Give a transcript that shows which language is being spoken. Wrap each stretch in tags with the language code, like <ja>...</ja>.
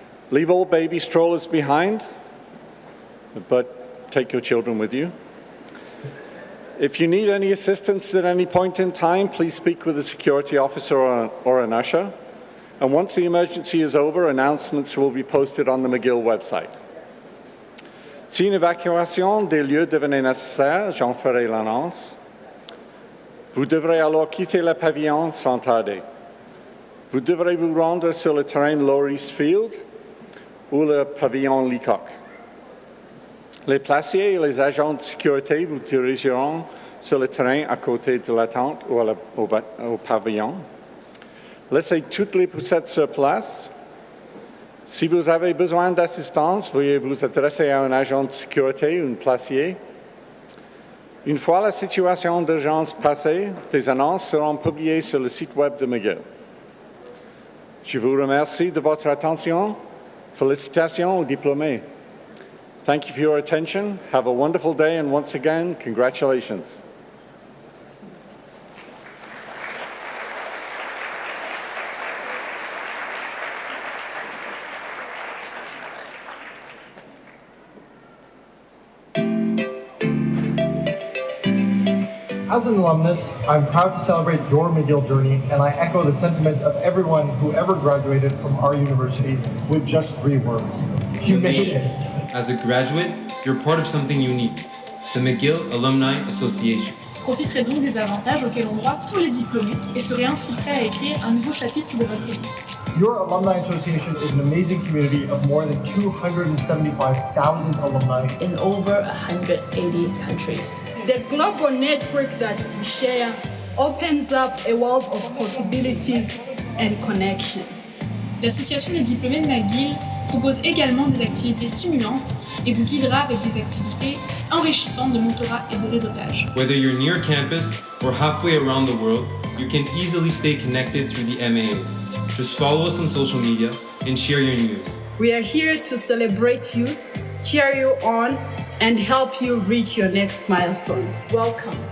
<en>Leave all baby strollers behind, but take your children with you. If you need any assistance at any point in time, please speak with a security officer or an usher. And once the emergency is over, announcements will be posted on the McGill website.</en> <fr>Si une évacuation des lieux devenait nécessaire, j'en ferai l'annonce. Vous devrez alors quitter le pavillon sans tarder. Vous devrez vous rendre sur le terrain Lower East Field ou le pavillon Leacock. Les placiers et les agents de sécurité vous dirigeront sur le terrain à côté de la tente ou au pavillon. Laissez toutes les poussettes sur place. Si vous avez besoin d'assistance, veuillez vous adresser à un agent de sécurité ou un placier. Une fois la situation d'urgence passée, des annonces seront publiées sur le site web de McGill. Je vous remercie de votre attention. Félicitations aux diplômés.</fr> <en>Thank you for your attention. Have a wonderful day, and once again, congratulations. As an alumnus, I'm proud to celebrate your McGill journey, and I echo the sentiments of everyone who ever graduated from our university with just 3 words. You made it. As a graduate, you're part of something unique, the McGill Alumni Association.</en> <fr>Profiterez donc des avantages auxquels ont droit tous les diplômés et serez ainsi prêt à écrire un nouveau chapitre de votre vie.</fr> <en>Your Alumni Association is an amazing community of more than 275,000 alumni in over 180 countries. The global network that we share opens up a world of possibilities and connections.</en> <fr>L'association des diplômés de McGill propose également des activités stimulantes et vous guidera avec des activités enrichissantes de mentorat et de réseautage.</fr> <en>Whether you're near campus or halfway around the world, you can easily stay connected through the MAA. Just follow us on social media and share your news. We are here to celebrate you, cheer you on, and help you reach your next milestones. Welcome.</en>